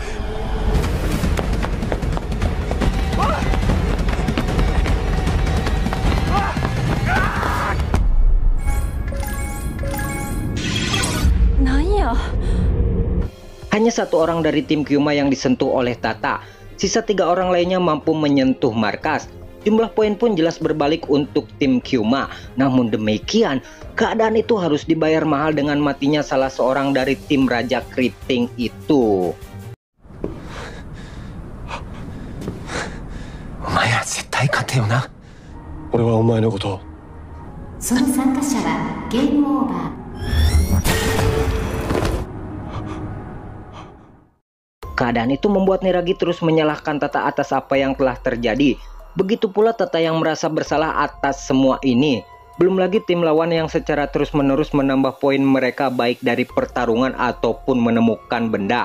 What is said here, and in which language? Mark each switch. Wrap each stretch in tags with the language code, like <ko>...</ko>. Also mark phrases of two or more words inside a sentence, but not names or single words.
<id>Hanya 1 orang dari tim Kyuma yang disentuh oleh Tata. Sisa 3 orang lainnya mampu menyentuh markas. Jumlah poin pun jelas berbalik untuk tim Kyuma. Namun demikian, keadaan itu harus dibayar mahal dengan matinya salah seorang dari tim Raja Keriting itu.</id> <ja>お前絶対勝てぇな. 俺はお前のこと. その参加者はゲームオーバー。</ja> <id>Keadaan itu membuat Niragi terus menyalahkan Tata atas apa yang telah terjadi. Begitu pula Tata yang merasa bersalah atas semua ini. Belum lagi tim lawan yang secara terus-menerus menambah poin mereka baik dari pertarungan ataupun menemukan benda.</id>